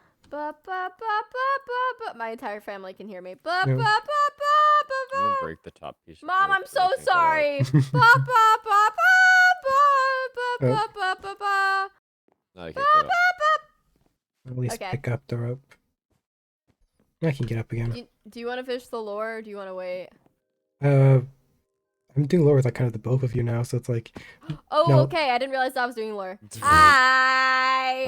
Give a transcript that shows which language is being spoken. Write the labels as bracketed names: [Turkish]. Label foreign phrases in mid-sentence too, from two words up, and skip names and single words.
[English] Ba, ba, ba, ba, ba, ba. My entire family can hear me. Ba, No. ba, ba, ba, ba, I'm gonna ba. break the top piece of Mom, wood I'm so I so can get out. sorry. Ba, ba, ba, ba, ba, ba, Oh. ba, ba, ba. No, I Ba, can't get up. ba, ba. At least Okay. pick up the rope. I can get up again. Do you want to finish the lore or do you want to wait? I'm doing lore with like kind of the both of you now, so it's like Oh, No. okay. I didn't realize I was doing lore. Hi.